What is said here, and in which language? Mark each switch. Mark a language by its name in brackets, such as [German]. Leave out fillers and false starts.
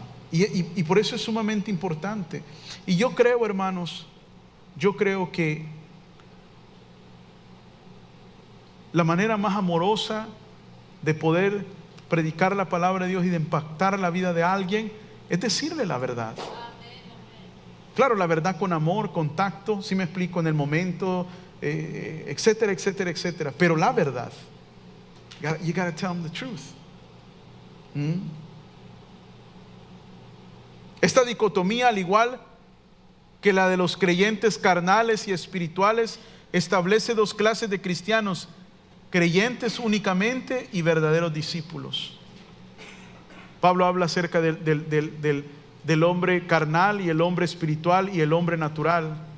[Spanish] Y por eso es sumamente importante. Y yo creo, hermanos, que la manera más amorosa de poder predicar la palabra de Dios y de impactar la vida de alguien es decirle la verdad. Claro, la verdad con amor, con tacto, si me explico, en el momento, etcétera, etcétera, etcétera. Pero la verdad, [English] you gotta tell them the truth. [Spanish] Esta dicotomía, al igual que la de los creyentes carnales y espirituales, establece dos clases de cristianos: creyentes únicamente y verdaderos discípulos. Pablo habla acerca del hombre carnal y el hombre espiritual y el hombre natural.